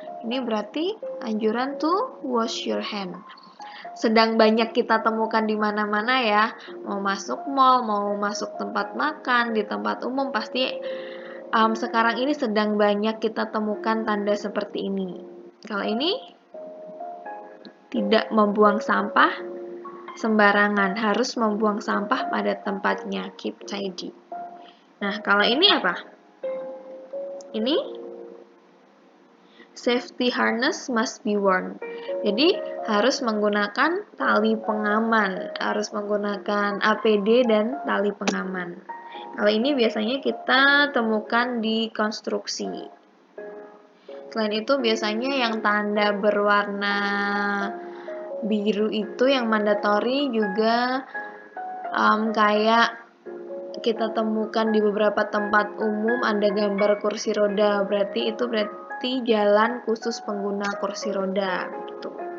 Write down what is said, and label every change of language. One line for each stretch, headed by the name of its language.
Indonesian: Ini berarti anjuran
English: to wash your hand.
Indonesian: Sedang banyak kita temukan di mana-mana ya, mau masuk mall, mau masuk tempat makan, di tempat umum pasti sekarang ini sedang banyak kita temukan tanda seperti ini. Kalau ini tidak membuang sampah sembarangan, harus membuang sampah pada tempatnya,
English: keep tidy.
Indonesian: Nah, kalau ini apa?
English: Ini safety harness must be worn.
Indonesian: Jadi, harus menggunakan tali pengaman, harus menggunakan APD dan tali pengaman. Kalau ini biasanya kita temukan di konstruksi. Selain itu, biasanya yang tanda berwarna biru itu yang mandatory juga kayak kita temukan di beberapa tempat umum ada gambar kursi roda, berarti jalan khusus pengguna kursi roda gitu.